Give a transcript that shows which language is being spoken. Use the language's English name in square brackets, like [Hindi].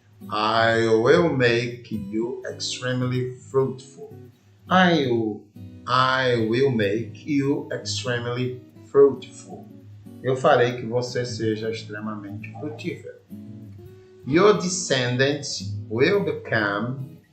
[English] I will make you extremely fruitful. I will make you extremely fruitful. [Portuguese] Eu farei que você seja extremamente frutífero. [English] Your descendants will become.